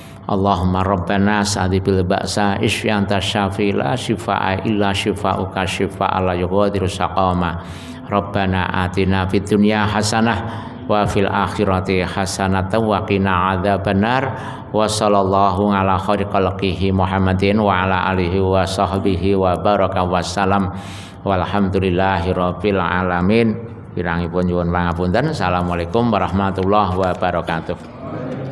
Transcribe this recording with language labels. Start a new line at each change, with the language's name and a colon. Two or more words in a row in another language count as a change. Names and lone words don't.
Arabic: اللهم ربنا أذهب البأس اشف أنت الشافي لا شفاء إلا شفاؤك شفاء لا يغادر سقما. ربنا آتنا في الدنيا حسنة وفي الآخرة حسنة وقنا عذاب النار. وصلى الله على خير خلقه محمد وعلى آله وصحبه وبارك وسلم. والحمد لله رب العالمين.
Javanese: Pirangipun nyuwun pangapunten.
Arabic: السلام عليكم ورحمة الله وبركاته.